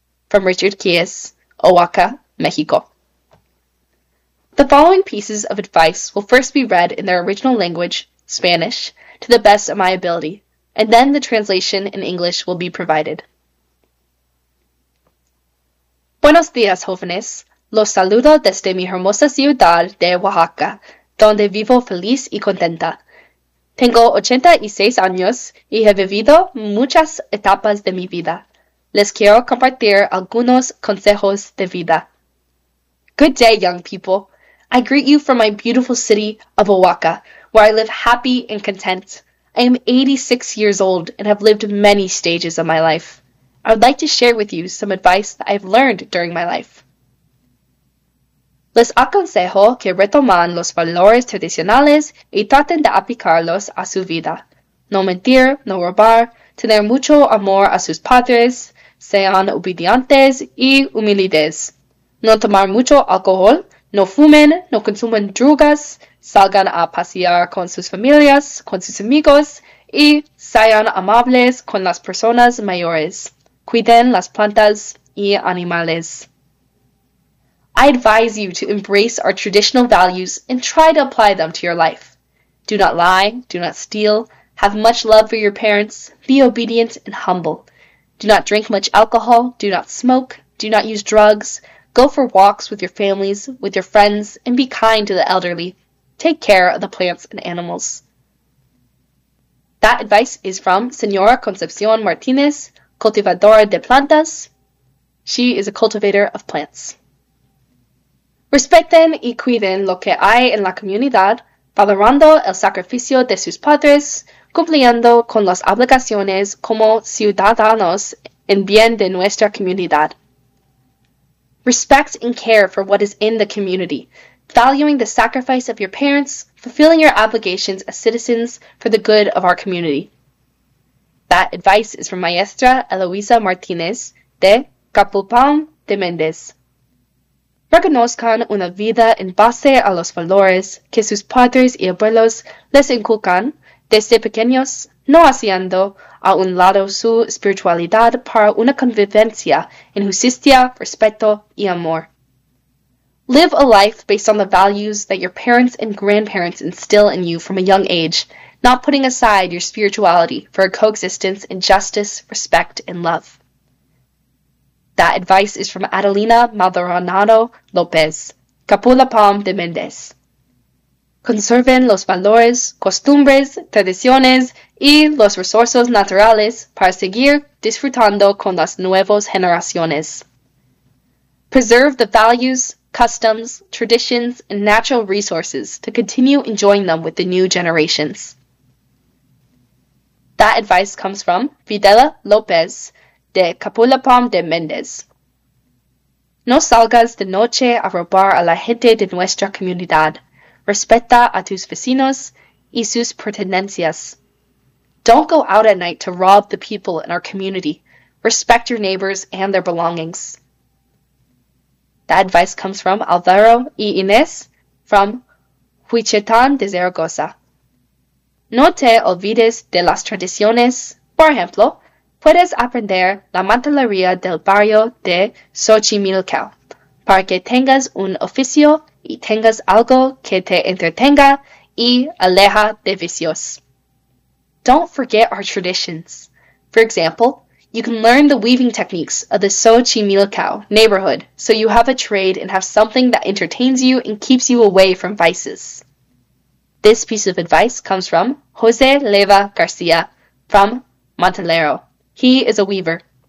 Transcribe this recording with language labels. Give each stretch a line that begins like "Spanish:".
English: From Richard Kies, Oaxaca, Mexico. The following pieces of advice will first be read in their original language, Spanish, to the best of my ability, and then the translation in English will be provided.
Spanish: Buenos días, jóvenes. Los saludo desde mi hermosa ciudad de Oaxaca, donde vivo feliz y contenta. Tengo 86 años y he vivido muchas etapas de mi vida. Les quiero compartir algunos consejos de vida.
English: Good day, young people. I greet you from my beautiful city of Oaxaca, where I live happy and content. I am 86 years old and have lived many stages of my life. I would like to share with you some advice that I have learned during my life.
Spanish: Les aconsejo que retoman los valores tradicionales y traten de aplicarlos a su vida. No mentir, no robar, tener mucho amor a sus padres, sean obedientes y humildes. No tomar mucho alcohol, no fumen, no consumen drogas, salgan a pasear con sus familias, con sus amigos, y sean amables con las personas mayores. Cuiden las plantas y animales.
English: I advise you to embrace our traditional values and try to apply them to your life. Do not lie, do not steal, have much love for your parents, be obedient and humble. Do not drink much alcohol, do not smoke, do not use drugs, go for walks with your families, with your friends, and be kind to the elderly. Take care of the plants and animals. That advice is from Señora Concepción Martínez,
Spanish: cultivadora de plantas.
English: She is a cultivator of plants.
Spanish: Respeten y cuiden lo que hay en la comunidad, valorando el sacrificio de sus padres, cumpliendo con las obligaciones como ciudadanos en bien de nuestra comunidad.
English: Respect and care for what is in the community, valuing the sacrifice of your parents, fulfilling your obligations as citizens for the good of our community. That advice is from Maestra Eloisa Martinez de Capulpam de Méndez.
Spanish: Reconozcan una vida en base a los valores que sus padres y abuelos les inculcan desde pequeños, no haciendo a un lado su espiritualidad para una convivencia en justicia, respeto y amor.
English: Live a life based on the values that your parents and grandparents instill in you from a young age, not putting aside your spirituality for a coexistence in justice, respect, and love. That advice is from Adelina Maldonado López, Capulapam de Méndez.
Spanish: Conserven los valores, costumbres, tradiciones y los recursos naturales para seguir disfrutando con las nuevas generaciones.
English: Preserve the values, customs, traditions, and natural resources to continue enjoying them with the new generations. That advice comes from Fidela López de Capulapam de Méndez.
Spanish: No salgas de noche a robar a la gente de nuestra comunidad. Respeta a tus vecinos y sus pertenencias.
English: Don't go out at night to rob the people in our community. Respect your neighbors and their belongings. That advice comes from Alvaro y Inés from Huichetan de Zaragoza.
Spanish: No te olvides de las tradiciones. Por ejemplo, puedes aprender la mantelería del barrio de Xochimilco para que tengas un oficio y tengas algo que te entretenga y aleja de vicios.
English: Don't forget our traditions. For example, you can learn the weaving techniques of the Xochimilco neighborhood so you have a trade and have something that entertains you and keeps you away from vices. This piece of advice comes from José Leva García from Montalero. He is a weaver.